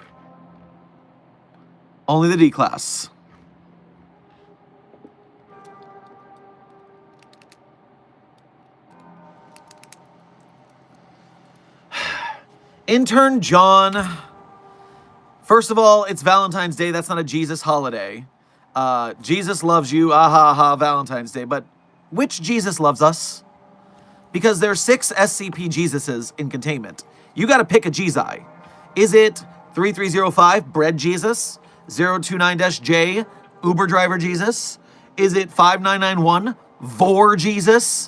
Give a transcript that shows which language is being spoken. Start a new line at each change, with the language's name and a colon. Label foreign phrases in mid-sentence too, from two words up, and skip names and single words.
English: Only the D class. Intern John. First of all, it's Valentine's Day. That's not a Jesus holiday. Jesus loves you. Ah ha ha, Valentine's Day. But which Jesus loves us? Because there's 6 SCP Jesuses in containment. You got to pick a Jezi. Is it 3305, Bread Jesus? 029-J, Uber Driver Jesus? Is it 5991, Vor Jesus?